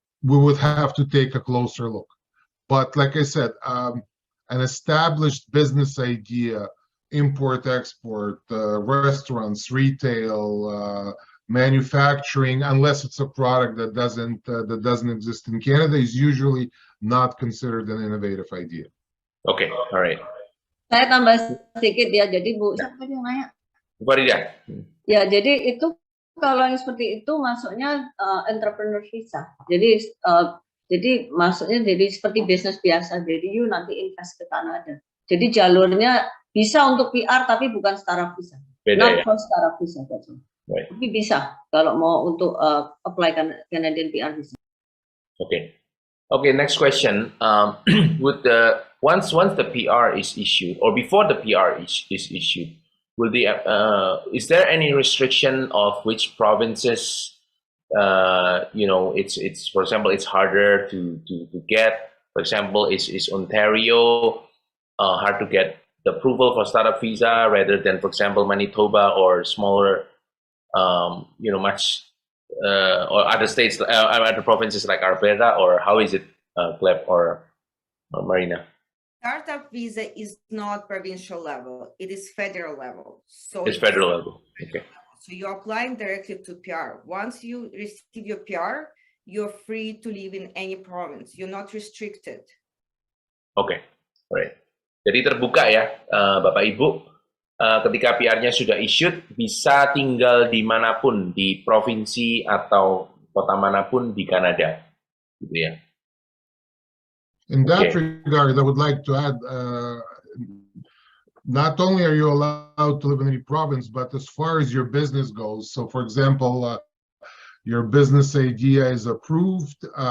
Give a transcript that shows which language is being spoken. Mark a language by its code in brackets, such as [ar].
[en] We would have to take a closer look. But like I said, an established business idea, import, export, restaurants, retail, manufacturing, unless it's a product that doesn't exist in Canada, is usually not considered an innovative idea. Okay, all right. [id] Saya tambah sedikit ya, jadi Bu, siapa yang nanya? Farida. Ya, jadi itu kalau yang seperti itu masuknya entrepreneur visa. Jadi masuknya jadi seperti bisnis biasa. Jadi you nanti invest ke Kanada. Jadi jalurnya bisa untuk PR tapi bukan startup visa. Beda ya? [en] For startup visa, right. [id] Tapi bisa kalau mau untuk apply Canadian PR visa. [en] Okay. Okay, next question. Would once the PR is issued, or before the PR is issued, will is there any restriction of which provinces? It's for example, it's harder to get. For example, is Ontario hard to get the approval for startup visa rather than, for example, Manitoba or smaller, much. Or other states, other provinces like Alberta, or how is it, GLEB or Marina? Startup visa is not provincial level; it is federal level. So it's federal level. Okay. So you're applying directly to PR. Once you receive your PR, you're free to live in any province. You're not restricted. Okay, alright. [id] Jadi terbuka ya, Bapak Ibu. Ketika PR-nya sudah issued, bisa tinggal dimanapun, di provinsi atau kota manapun di Kanada, gitu ya. [en] In that regard, I would like to add, not only are you allowed to live in any province, but as far as your business goes. So, for example, your business idea is approved.